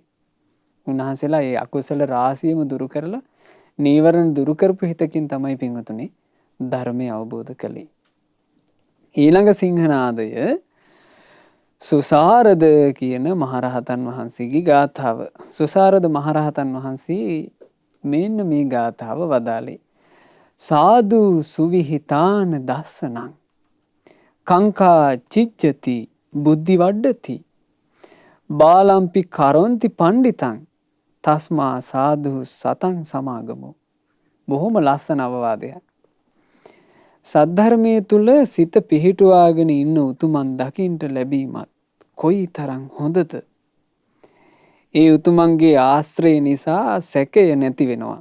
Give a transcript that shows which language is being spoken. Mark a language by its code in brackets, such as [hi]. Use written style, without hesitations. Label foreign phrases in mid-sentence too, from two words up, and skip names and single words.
[si] උන්වහන්සේලා ඒ අකුසල රාශියම දුරු කරලා නීවරණ දුරු කරපු හිතකින් තමයි පින්වතුනි ධර්මය අවබෝධ කළේ. ඊළඟ සිංහනාදය සුසාරද කියන මහරහතන් වහන්සේගේ ගාථාව. සුසාරද මහරහතන් වහන්සේ මෙන්න මේ ගාථාව වදාළේ. [pi] සාදු සුවිහිතාන දස්සනං කංකා චිච්චති බුද්ධි වඩ්ඩති බාලම්පි කරොන්ති පණ්ඩිතං තස්මා සාදු සතං සමාගමු. [si] බොහොම ලස්සන අවවාදයක්. සද්ධර්මයේ තුල සිත පිහිටුවාගෙන ඉන්න උතුමන් දකින්ට ලැබීමත් කොයි තරම් හොඳද. ඒ උතුමන්ගේ ආශ්‍රය නිසා සැකය නැති වෙනවා.